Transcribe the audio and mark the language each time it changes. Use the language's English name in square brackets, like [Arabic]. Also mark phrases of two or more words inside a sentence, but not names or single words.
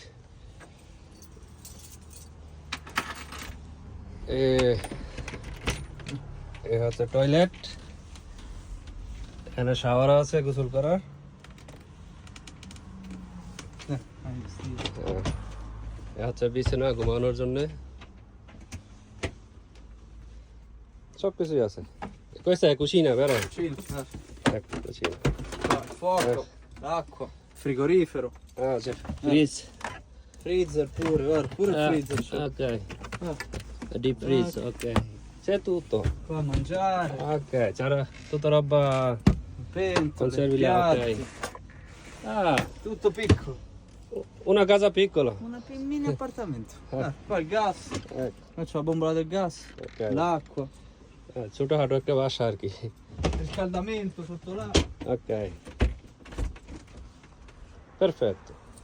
[Bangla] এ হচ্ছে টয়লেট। এখানে শাওয়ার আছে গোসল করার। এ হচ্ছে বিছানা ঘুমানোর জন্য, সবকিছুই আছে। [Italian] Questa è cucina, vero? Ecco, cucina. Fuoco, l'acqua, frigorifero, Ah, c'è freeze. freezer pure, guarda, pure il freezer c'è. Ok. [English] Deep freeze, [Italian] ok. C'è tutto. Qua a mangiare, Ok, c'era tutta roba. pentole, Conservi là, piatti, ok. Ah, tutto piccolo. una casa piccola. Mini appartamento. Qua il gas, Ecco, qua c'è la bombola del gas, ok. l'acqua, [Bangla] ছোটখাটো একটা বাসা আর কি। [Italian] riscaldamento sotto là. Ok. Perfetto.